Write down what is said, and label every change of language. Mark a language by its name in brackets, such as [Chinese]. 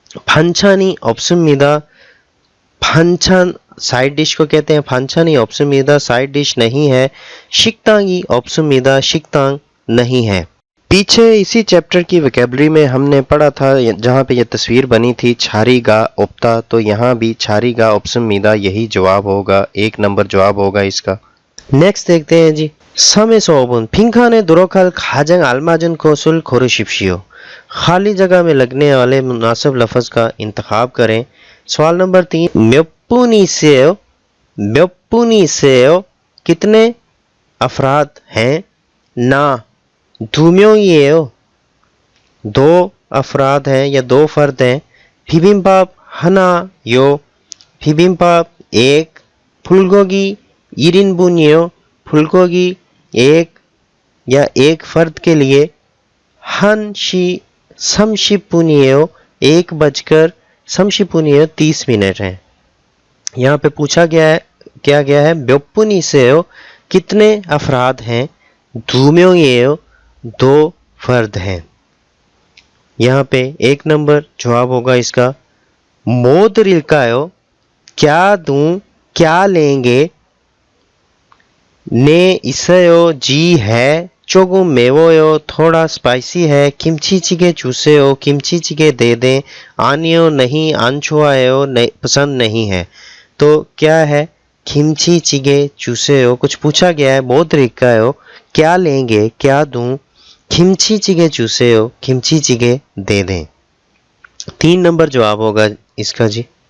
[Hindi] फंछानी ऑप्शमीदा, फंछान side dish को कहते हैं, फंछानी ऑप्शमीदा साइड डिश नहीं है। शिकतांगी ऑप्शमीदा शिकतांग नहीं है। पीछे इसी चैप्टर की वोकैबुलरी में हमने पढ़ा था जहाँ पे ये तस्वीर बनी थी छारीगा ओप्ता, तो यहाँ भी छारीगा ऑप्शमीदा यही जवाब होगा, 1 नंबर जवाब होगा इसका। नेक्स्ट देखते हैं जी। [Korean] 3에서 5분 빈칸에 도록할 가장 알맞은 것을 고르십시오। [Hindi] खाली जगह में लगने वाले मुनासिब लफ्ज का इंतखाब करें। सवाल नंबर 3 [Korean] 몇 분이세요? 몇 분이세요? [Hindi] कितने अफराद हैं? ना [Korean] 2명이에요, [Hindi] 2 अफराद हैं या 2 फर्द हैं। [Korean] 비빔밥 하나요, 비빔밥 1, 불고기 1인분이요, 불고기 1 [Hindi] या 1 फर्द के लिए। [Korean] 1시 30분이에요, 1:30분이에요, [Hindi] 30 मिनट हैं। यहाँ पे पूछा गया है क्या गया है [Korean] 몇 분이세요, [Hindi] कितने अफराद हैं। [Korean] 2명이에요, [Hindi] 2 फर्द हैं। यहाँ पे 1 नंबर जवाब होगा इसका। [Korean] 뭐 드릴까요? [Hindi] क्या दूं, क्या लेंगे। ने [Korean] 있어요, [Hindi] जी है। [Korean] 조금 매워요, [Hindi] थोड़ा स्पाइसी है। [Korean] 김치찌개 주세요, 김치찌개 [Hindi] दे दें। [Korean] 아니요, [Hindi] नहीं, [Korean] 안 좋아해요, [Hindi] पसंद नहीं है। तो क्या है [Korean] 김치찌개 주세요, [Hindi] कुछ पूछा गया है। [Korean] 뭐 드릴까요, [Hindi] क्या लेंगे, क्या दूं। [Korean] 김치찌개 주세요, [Hindi] 김치찌개 दे दें। 3 नंबर जवाब होगा इसका जी।